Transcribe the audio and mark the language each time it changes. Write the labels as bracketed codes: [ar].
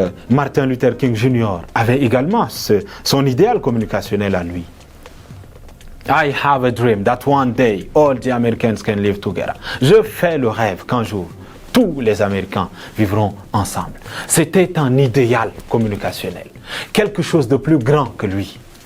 [fr] Martin Luther King Jr. avait également son idéal communicationnel à lui. [en] I have a dream that one day all the Americans can live together. [fr] Je fais le rêve qu'un jour tous les Américains vivront ensemble. C'était un idéal communicationnel, quelque chose de plus grand que lui.